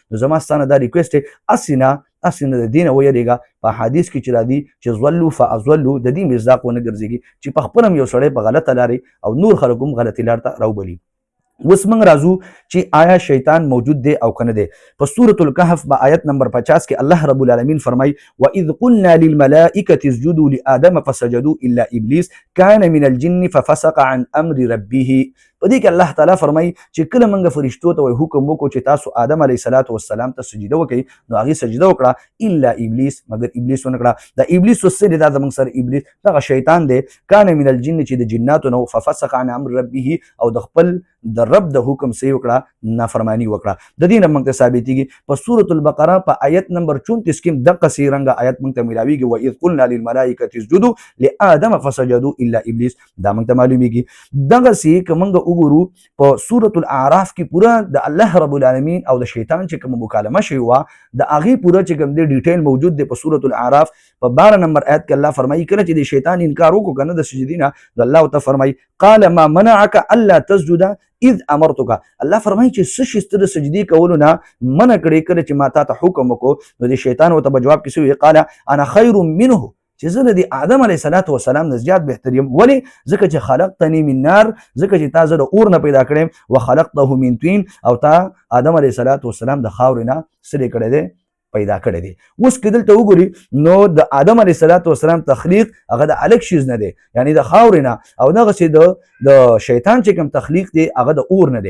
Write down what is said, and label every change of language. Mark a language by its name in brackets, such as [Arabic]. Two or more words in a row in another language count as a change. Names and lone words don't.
[Pashto] نو زما ستا نه دا ریکویسټ دی، هسې نه د دې نه ویرېږه. په حدیث کې چې راځي چې [Arabic] ضلوا فاضلوا، [Pashto] د دې مصداق ونه ګرځېږي چې په خپله هم یو سړی په غلطه لارې او نور خلک هم غلطې لار ته راوبلي. اوس موږ راځو چې آیا شیطان موجود دی او که نه دی. په سورة الکهف په آیت نمبر 50 کې [Arabic] الله رب العالمین [Pashto] فرمایي [Arabic] وَإِذْ قُلْنَا لِلْمَلَائِكَةِ اسْجُدُوا لِآدَمَ فَسَجَدُوا إِلَّا إِبْلِيسَ كَانَ مِنَ الْجِنِّ فَفَسَقَ عَنْ أَمْرِ رَبِّهِ. [Pashto] په دې کې الله تعالی فرمایي چې کله موږ فرشتو ته حکم وکړو چې تاسو آدم [Arabic] علیه السلام [Pashto] ته سجده وکړئ، نو هغې سجده وکړه الا ابلیس، مګر ابلیس ونه کړه. دا ابلیس اوس څه دی؟ دا زموږ سره ابلیس دغه شیطان دی، [Arabic] کان من الجن [Pashto] چې د جناتو نه، [Arabic] ففسق عن امر ربه [Pashto] او د خپل د رب د حکم څه وکړه؟ نافرمانی وکړه. د دې نه موږ ته ثابتېږي په سورة البقره په آیت نمبر 34 کې دقسې رنګه آیت موږ ته میلاویږي [Arabic] وَإِذْ قُلْنَا لِلْمَلَائِكَةِ اسْجُدُوا لِآدَمَ فَسَجَدُوا إِلَّا إِبْلِيسَ، [Pashto] دا موږ ته معلومیږي. دغسې که موږ وګورو په سورة الاعراف کې پوره د [Arabic] الله رب العالمین [Pashto] او د شیطان چې کوم مکالمه شوې وه د هغې پوره چې کوم دی ډیټیل موجود دی په سورة الاعراف په 12 نمبر آیت کې الله فرمایي کله چې د شیطان انکار وکړو که نه د سجدې نه، نو الله ورته فرمایي [Arabic] قال ما منعك الا تسجد اذ امرتك. [Pashto] الله فرمایي چې څه شي ستا د سجدې کولو نه منع کړې کله چې ما تا ته حکم وکړو. نو د شیطان ورته په جواب کې څه ویل؟ [Arabic] قال انا خیر منه، [Pashto] چې زه د آدم [Arabic] علیه السلام [Pashto] نه زیات بهتر یم. ولې؟ ځکه چې [Arabic] خلقتنی من نار، [Pashto] ځکه چې تا زه د اور نه پیدا کړی، [Arabic] وخلقته من طین، [Pashto] او تا آدم [Arabic] علیه السلام [Pashto] د خاورې نه څه کړی دی؟ پیدا کړی دی. اوس که دلته وګوري نو د آدم [Arabic] علیه السلام [Pashto] تخلیق هغه د [Urdu] الګ شیز [Pashto] نه دی، یعنی د خاورې نه، او دغسې د شیطان چې کوم تخلیق دی هغه د اور نه دی.